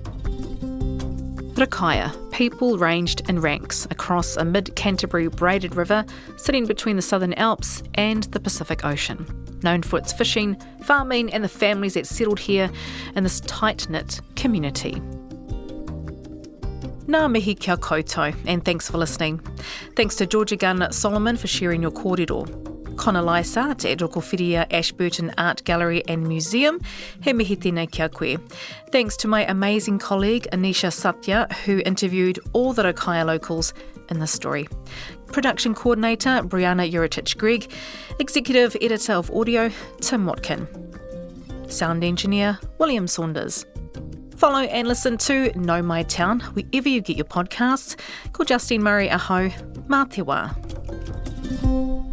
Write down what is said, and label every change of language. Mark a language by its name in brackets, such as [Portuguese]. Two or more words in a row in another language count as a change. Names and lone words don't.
[English] Rakaia, people ranged in ranks across a mid-Canterbury braided river sitting between the Southern Alps and the Pacific Ocean. Known for its fishing, farming and the families that settled here in this tight-knit community. [Māori] Ngā mihi kia koutou, [English] and thanks for listening. Thanks to Georgia Gunn Solomon for sharing your kōrero. Kona Lysaught at Rokowhiria Ashburton Art Gallery and Museum. [Māori] He mihi tēnei kia koe. [English] Thanks to my amazing colleague Anisha Satya, who interviewed all the Rakaia locals in this story. Production coordinator Brianna Uritich-Gregg. Executive editor of audio Tim Watkin. Sound engineer William Saunders. Follow and listen to Nau Mai Town wherever you get your podcasts. [Māori] Ko Justine Murray aho, mā te wā.